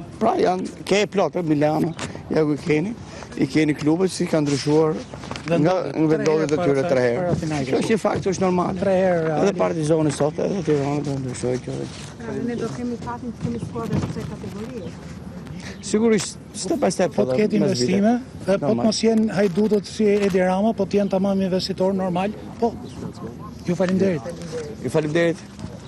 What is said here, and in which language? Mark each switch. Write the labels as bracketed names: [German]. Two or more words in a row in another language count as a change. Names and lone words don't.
[Albanian] Pra janë plot, Milano, ja ku i keni klubet që kanë ndryshuar nga vendodjet e tyre 3 herë. Kjo është një fakt që është normal. Edhe Partizani sot, edhe Tirana do ndryshojë kjo. Ne do kemi fatin të kemi skuadra të kësaj kategorie. Sigurisht, [English] step by step. [Albanian] Po të ketë investime, po të mos jenë hajdutët si Edi Rama, po të jenë tamam investitor normal, po. Ju faleminderit. Ju faleminderit.